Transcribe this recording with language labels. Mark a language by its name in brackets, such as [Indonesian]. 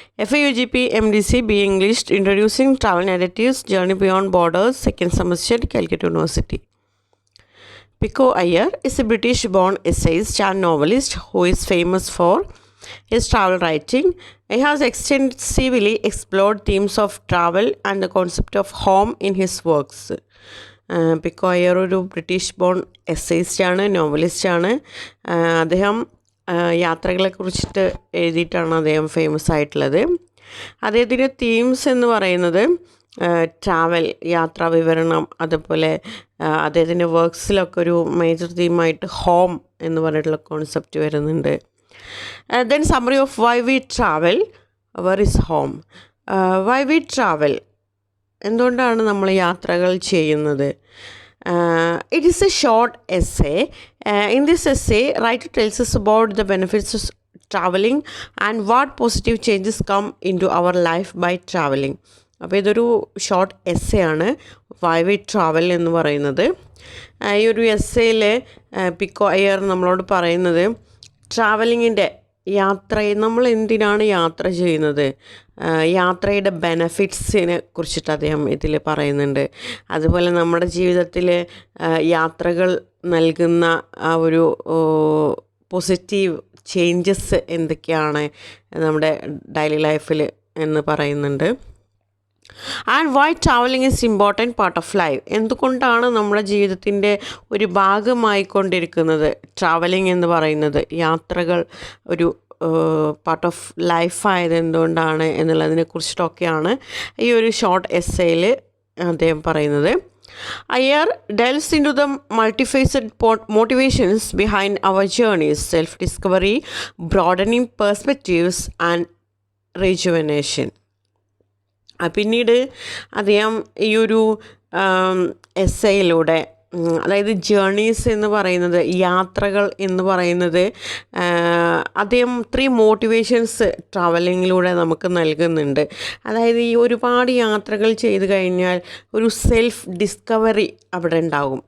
[English] FAUGP MDC B English Introducing Travel Narratives Journey Beyond Borders, second semester, Calcutta University. Pico Iyer is a British-born essayist and novelist who is famous for his travel writing. He has extensively explored themes of travel and the concept of home in his works. [Malayalam] പിക്കോ അയ്യർ ഒരു British bone എസ്സേയിസ്റ്റാണ്, നോവലിസ്റ്റാണ്. അദ്ദേഹം യാത്രകളെക്കുറിച്ചിട്ട് എഴുതിയിട്ടാണ് അദ്ദേഹം famous ആയിട്ടുള്ളത്. അദ്ദേഹത്തിൻ്റെ themes എന്ന് പറയുന്നത് travel, യാത്രാ വിവരണം, അതുപോലെ അദ്ദേഹത്തിൻ്റെ വർക്ക്സിലൊക്കെ ഒരു മേജർ തീമായിട്ട് ഹോം എന്ന് പറഞ്ഞിട്ടുള്ള കോൺസെപ്റ്റ് വരുന്നുണ്ട്. [English] Then summary of why we travel, where is home. Why we travel, [Malayalam] എന്തുകൊണ്ടാണ് നമ്മൾ യാത്രകൾ ചെയ്യുന്നത്? [English] It is a short essay. In this essay, writer tells us about the benefits of traveling and what positive changes come into our life by traveling. [Malayalam] അപ്പോൾ ഇതൊരു short essay ആണ് Y V travel എന്ന് പറയുന്നത്. ഈ ഒരു എസ്സേയിൽ പിക്കോ അയ്യർ നമ്മളോട് പറയുന്നത് ട്രാവലിങ്ങിൻ്റെ നമ്മൾ എന്തിനാണ് യാത്ര ചെയ്യുന്നത്, യാത്രയുടെ ബെനഫിറ്റ്സിനെ കുറിച്ചിട്ട് അദ്ദേഹം ഇതിൽ പറയുന്നുണ്ട്. അതുപോലെ നമ്മുടെ ജീവിതത്തിൽ യാത്രകൾ നൽകുന്ന ആ ഒരു പോസിറ്റീവ് ചേഞ്ചസ് എന്തൊക്കെയാണ് നമ്മുടെ ഡെയിലി ലൈഫിൽ എന്ന് പറയുന്നുണ്ട്. [English] and why travelling is important part of life, [Malayalam] എന്തുകൊണ്ടാണ് നമ്മുടെ ജീവിതത്തിൻ്റെ ഒരു ഭാഗമായിക്കൊണ്ടിരിക്കുന്നത് ട്രാവലിംഗ് എന്ന് പറയുന്നത്, യാത്രകൾ ഒരു പാർട്ട് ഓഫ് ലൈഫായത് എന്തുകൊണ്ടാണ് എന്നുള്ളതിനെ കുറിച്ചിട്ടൊക്കെയാണ് ഈ ഒരു ഷോർട്ട് എസ്സേയിൽ അദ്ദേഹം പറയുന്നത്. [English] Ayer delves into the multifaceted motivations behind our journeys, self-discovery, broadening perspectives and rejuvenation. [Malayalam] പിന്നീട് അദ്ദേഹം ഈ ഒരു എസ്സേയിലൂടെ, അതായത് ജേർണീസ് എന്ന് പറയുന്നത്, യാത്രകൾ എന്ന് പറയുന്നത്, അദ്ദേഹം 3 മോട്ടിവേഷൻസ് ട്രാവലിങ്ങിലൂടെ നമുക്ക് നൽകുന്നുണ്ട്. അതായത് ഈ ഒരുപാട് യാത്രകൾ ചെയ്ത് കഴിഞ്ഞാൽ ഒരു സെൽഫ് ഡിസ്കവറി അവിടെ ഉണ്ടാകും.